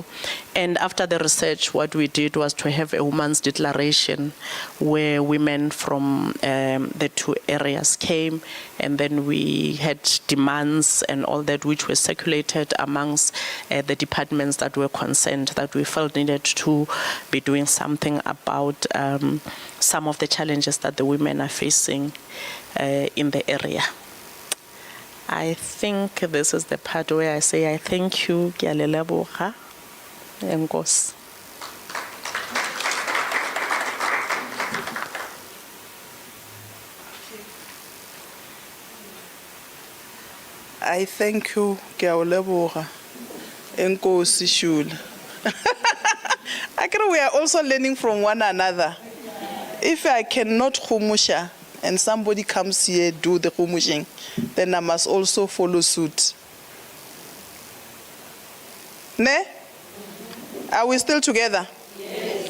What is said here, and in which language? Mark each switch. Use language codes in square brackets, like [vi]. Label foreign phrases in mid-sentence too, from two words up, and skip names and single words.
[en] And after the research, what we did was to have a woman's declaration where women from the two areas came, and then we had demands and all that which were circulated amongst the departments that were concerned, that we felt needed to be doing something about some of the challenges that the women are facing in the area. I think this is the part where I say I thank you, [tn] Ke a le leboga, enkosi. I thank you, Ke a o leboga, enkosi Shula. [en] I think we are also learning from one another. If I cannot humusha and somebody comes here do the humushing, then I must also follow suit. Ne? Are we still together? Yes.